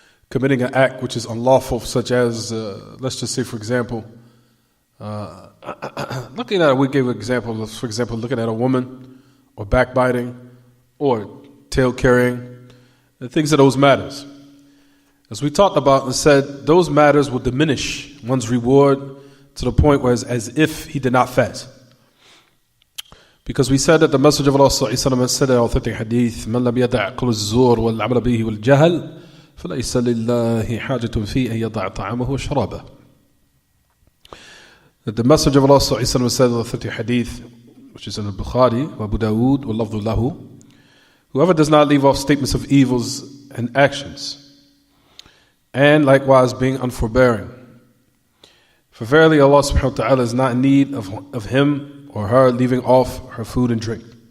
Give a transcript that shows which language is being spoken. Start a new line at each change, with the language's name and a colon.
English: committing an act which is unlawful, such as, let's just say, for example, we gave an example of, for example, looking at a woman, or backbiting, or tail carrying, and things of those matters. As we talked about and said, those matters will diminish one's reward to the point where it's as if he did not fast. Because we said that the Messenger of Allah said in authentic hadith,
Arabic: مَنْ لَمْ يَدَعْ قَوْلَ الزُّورِ وَالْعَمَلَ بِهِ وَالْجَهَلِ فَلَيْسَ لِلَّهِ حَاجَةٌ فِي أَنْ يَضَعَ طَعَامَهُ وَشَرَابَهُ.
English: That the Messenger of Allah said in authentic hadith, which is in Al-Bukhari, wa Abu Dawood,
Arabic: wa lafdhu lahu,
English: whoever does not leave off statements of evils and actions, and likewise being unforbearing, for verily Allah subhanahu wa ta'ala is not in need of him or her leaving off her food and drink.